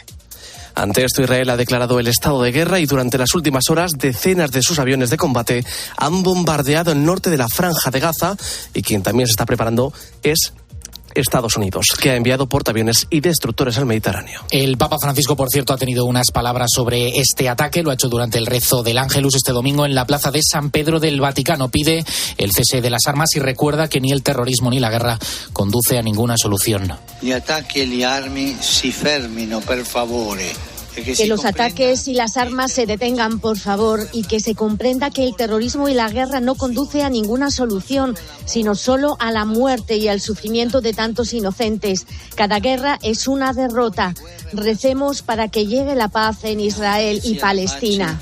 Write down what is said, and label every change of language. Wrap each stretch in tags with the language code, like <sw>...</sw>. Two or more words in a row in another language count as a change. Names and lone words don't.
<es>Ante esto, Israel ha declarado el estado de guerra y durante las últimas horas decenas de sus aviones de combate han bombardeado el norte de la Franja de Gaza y quien también se está preparando es Estados Unidos, que ha enviado portaaviones y destructores al Mediterráneo. El Papa Francisco, por cierto, ha tenido unas palabras sobre este ataque. Lo ha hecho durante el rezo del Ángelus este domingo en la plaza de San Pedro del Vaticano. Pide el cese de las armas y recuerda que ni el terrorismo ni la guerra conduce a ninguna solución.</es> <it>Gli attacchi e le armi si fermino, per favore.</it> <es>Que los ataques y las armas se detengan, por favor, y que se comprenda que el terrorismo y la guerra no conduce a ninguna solución, sino solo a la muerte y al sufrimiento de tantos inocentes. Cada guerra es una derrota. Recemos para que llegue la paz en Israel y Palestina.</es>